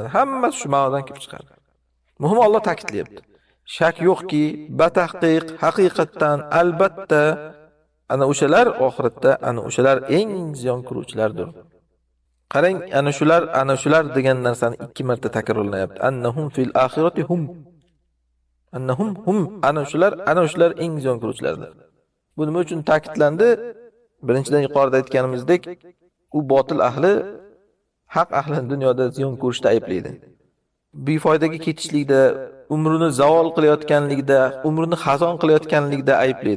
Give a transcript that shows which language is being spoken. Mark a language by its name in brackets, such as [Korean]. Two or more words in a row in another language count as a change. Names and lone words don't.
[Uzbek] Hammasi shu ma'nodan kelib chiqadi. Muhimi Alloh ta'kidlayapti. Shak yo'qki, batahqiq, haqiqatdan, albatta ana o'shalar oxiratda ana o'shalar eng ziyon ko'ruvchilardir. Qarang, ana shular degan narsani 2 marta takrorlanyapti. [Arabic] أنهم في الآخرة هم. أنهم هم, [Uzbek] ana shular eng ziyon ko'ruvchilardir. Bu nima uchun ta'kidlandi? Birinchidan yuqorida aytganimizdek, u botil ahli haq ahlini dunyoda ziyon ko'rishda ayblaydi. Befoydaga ketishlikda, umrini zavol qilayotganligida, umrini xazon qilayotganligida ayblaydi.